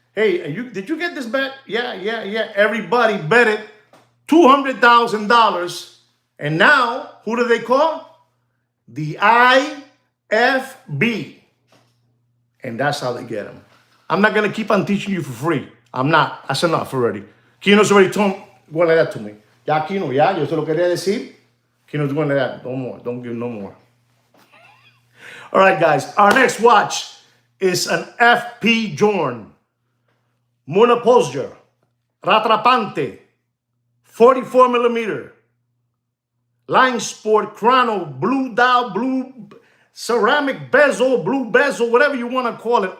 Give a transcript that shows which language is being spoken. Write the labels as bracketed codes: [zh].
[en] Hey, did you get this bet? Yeah. Everybody betted $200,000. And now, who do they call? The IFB. And that's how they get them. I'm not going to keep on teaching you for free. I'm not. That's enough already. Kino's already told one like that to me. [es] Ya, Kino, ya, yo se lo quería decir. [en] Kino's going like that. No more. Don't give no more. All right, guys. Our next watch is an FP Jorn. Monoposture. Ratrapante. 44 millimeter. Line Sport Chrono. Blue dial, blue ceramic bezel, blue bezel, whatever you want to call it.